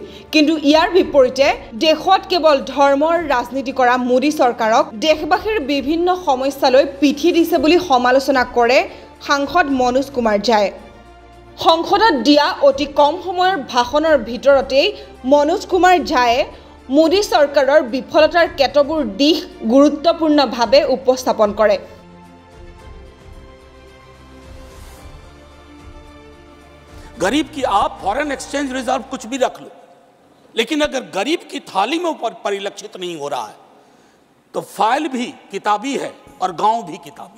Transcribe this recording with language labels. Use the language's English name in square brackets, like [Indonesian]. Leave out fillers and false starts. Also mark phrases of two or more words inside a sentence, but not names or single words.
[Assamese] কিন্তু ইয়াৰ বিপৰীতে দেশত কেৱল ধৰ্মৰ ৰাজনীতি কৰা মোদী চৰকাৰক দেশবাসীৰ বিভিন্ন সমস্যালৈ পিঠি দিছে বুলি সমালোচনা কৰে সাংসদ মনোজ কুমাৰ ঝাই। সংসদত দিয়া অতি কম সময়ৰ ভাষণৰ ভিতৰতেই মনোজ কুমাৰ ঝায়ে মোদী চৰকাৰৰ বিফলতাৰ কেতবোৰ দিশ গুৰুত্বপূৰ্ণভাৱে উপস্থাপন কৰে। [Hindi] गरीब की आप [English] foreign exchange reserve [Hindi] कुछ भी रख लो, लेकिन अगर गरीब की थाली में ऊपर परिलक्षित नहीं हो रहा है तो फाइल भी किताबी है और गांव भी किताबी।